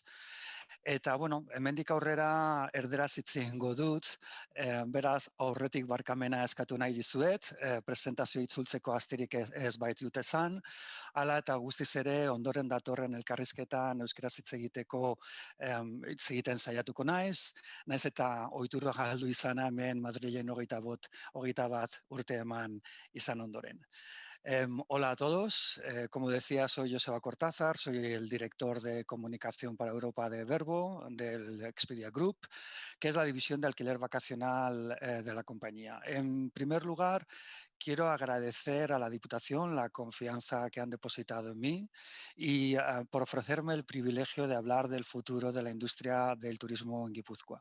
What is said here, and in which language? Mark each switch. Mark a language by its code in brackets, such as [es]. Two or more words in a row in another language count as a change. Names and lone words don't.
[eu] Eta, bueno, hemendik aurrera erderaz hitz egingo dut, beraz aurretik barkamena eskatu nahi dizuet, presentazio itzultzeko astirik ez baitut esan, hala eta guztiz ere ondoren datorren elkarrizketan euskaraz hitz egiten saiatuko naiz eta ohitura galdu izana hemen Madrilen 21 urte eman izan ondoren. [es] Hola a todos, como decía, soy Joseba Cortázar, soy el director de comunicación para Europa de Verbo, del Expedia Group, que es la división de alquiler vacacional de la compañía. En primer lugar, quiero agradecer a la Diputación la confianza que han depositado en mí y por ofrecerme el privilegio de hablar del futuro de la industria del turismo en Guipúzcoa.